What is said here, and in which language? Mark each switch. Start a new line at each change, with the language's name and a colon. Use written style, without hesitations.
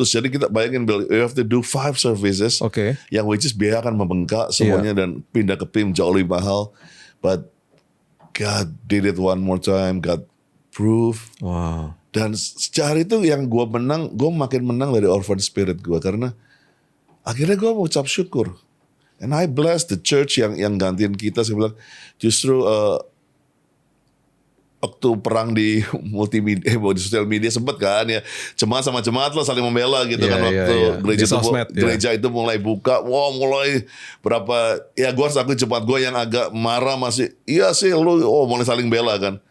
English: Jadi kita bayangin Bill, you have to do 5 services.
Indonesian: Yang which is biaya akan membengkak semuanya dan pindah ke PIM jauh lebih mahal.
English: But God did it one more time. God proved. Wow.
Indonesian: Dan secara itu yang gue menang, gue makin menang dari orphan spirit gue karena akhirnya gue mau ucap syukur.
English: And I bless the church
Indonesian: yang gantiin kita. Saya bilang justru waktu perang di multimedia, di sosial media sempat kan ya jemaat sama jemaat lah saling membela gitu kan waktu gereja itu mulai buka, mulai berapa ya gue harus akui jemaat gue yang agak marah masih iya sih lu mulai saling bela kan.